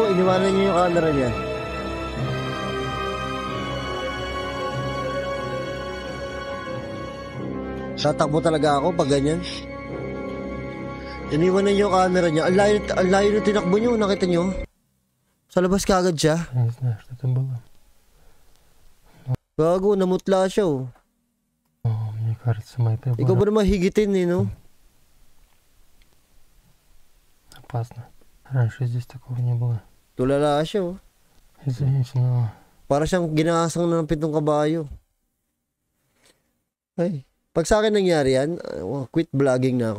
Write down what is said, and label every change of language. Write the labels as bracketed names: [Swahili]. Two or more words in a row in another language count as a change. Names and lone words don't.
[Filipino] Iniwanan niyo yung camera niya. Tatakbo talaga ako pag ganyan. Iniwanan niyo yung camera niya. Ang layo na tinakbo niyo. Nakita niyo? Sa labas kagad siya. [Russian] Я не знаю, что это было. [Filipino] Gago, namutla siya oh. [Russian] Мне кажется, мы это [Filipino] Ikaw ba naman higitin eh, no? [Russian] опасно. Раньше здесь такого не было. [Filipino] Tulala siya oh. [Russian] Извините, но [Filipino] Para siyang ginahasang na ng 7 kabayo. Ay, pag sa akin nangyari yan, [English] quit vlogging [Filipino] na ako.